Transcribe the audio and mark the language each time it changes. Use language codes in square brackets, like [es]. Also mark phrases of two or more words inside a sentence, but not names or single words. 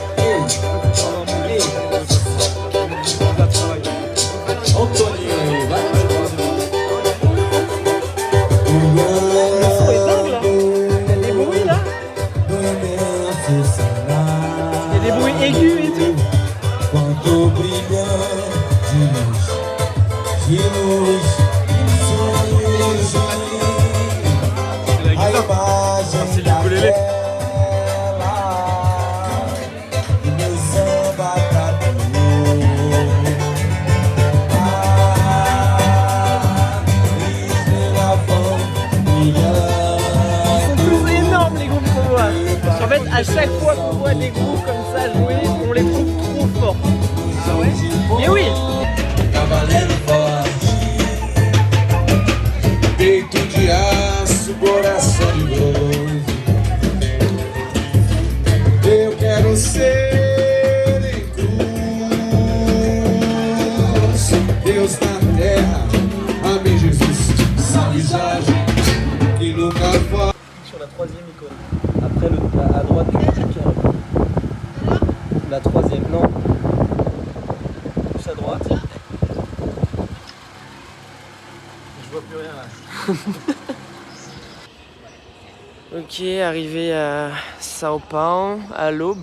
[fr] Le son est dingue là. Il y a des bruits là. Il y a des bruits aigus et tout. [pt] Quanto brilha de luz, [fr] C'est la guitare. C'est l'ukulélé. [pt] do meu samba tatu. Estrela vão [fr] Ils sont tous énormes les groupes qu'on voit. En fait, à chaque fois qu'on voit des groupes comme ça jouer, on les trouve trop forts. Ah ouais? Mais oui! [pt] Cavaleiro forte, peito de aço, coração de bronze. Eu quero ser em cruz, Deus na terra, amém Jesus, salve Jorge, que nunca foi. [fr] Sur la troisième icône. Après, à droite du ticket. La troisième, non. Plus à droite. Je vois plus rien là. Ok, arrivé à Sao Paulo à l'aube.